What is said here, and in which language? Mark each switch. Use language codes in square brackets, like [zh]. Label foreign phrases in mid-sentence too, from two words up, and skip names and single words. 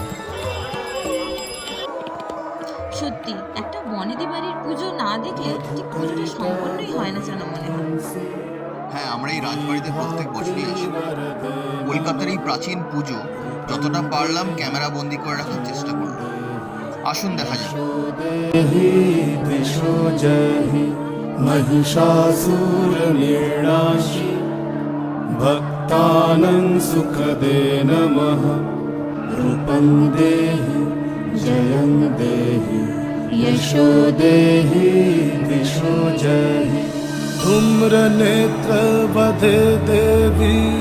[bn] সত্যি একটা বনেদি বাড়ির পুজো না দেখলে ঠিক পুজোটা সম্পূর্ণই হয় না যেন মনে হয়। হ্যাঁ, আমরা এই রাজবাড়িতে প্রত্যেক বছরই আসি। কলকাতার এই প্রাচীন পুজো যতটা পারলাম ক্যামেরা বন্দি করে রাখার চেষ্টা করলাম। আসুন দেখা যাক। [sa] महिषासुरनिर्णाशि भक्तानां सुखदे नमः रूपं देहि जयं देहि यशो देहि दिशो जहि धूम्रनेत्रवधे देवी